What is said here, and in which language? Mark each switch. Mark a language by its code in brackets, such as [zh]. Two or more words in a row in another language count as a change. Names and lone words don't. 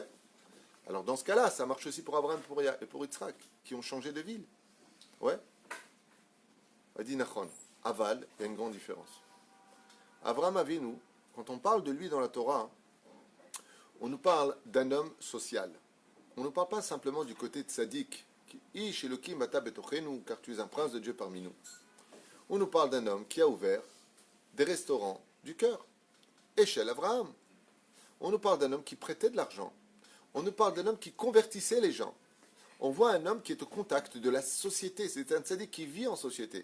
[fr] Alors dans ce cas-là, ça marche aussi pour Abraham et pour Yitzhak, qui ont changé de ville. Ouais. Il dit Nachon. Aval, il y a une grande différence. Abraham Avinu, quand on parle de lui dans la Torah, on nous parle d'un homme social. On ne parle pas simplement du côté tzaddik, [he] איש אלוקים אתה בתוכנו, [fr] car tu es un prince de Dieu parmi nous. On nous parle d'un homme qui a ouvert des restaurants du cœur. Échelle Abraham. On nous parle d'un homme qui prêtait de l'argent. On nous parle d'un homme qui convertissait les gens. On voit un homme qui est au contact de la société. C'est un tzaddik qui vit en société.